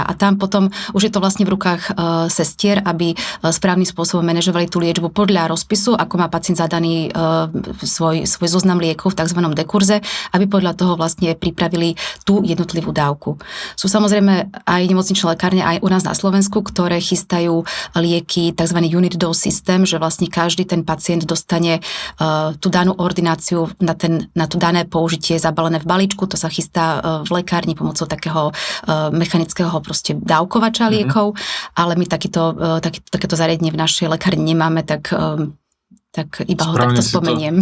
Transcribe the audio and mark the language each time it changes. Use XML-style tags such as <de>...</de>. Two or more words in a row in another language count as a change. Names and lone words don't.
<sk>A tam potom už je to vlastne v rukách sestier, aby správnym spôsobom manažovali tú liečbu podľa rozpisu, ako má pacient zadaný svoj zoznam liekov v tzv. Dekurze, aby podľa toho vlastne pripravili tú jednotlivú dávku. Sú samozrejme aj nemocničné lekárne aj u nás na Slovensku, ktoré chystajú lieky tzv.</sk> <en>Unit dose system,</en> <sk>že vlastne každý ten pacient dostane tú danú ordináciu na to dané použitie zabalené v balíčku, to sa chystá v lekárni pomocou takého mechanického proste dávkovača liekov, ale my takéto zariadenie v našej lekárni nemáme, tak iba ho takto spomeniem.</sk>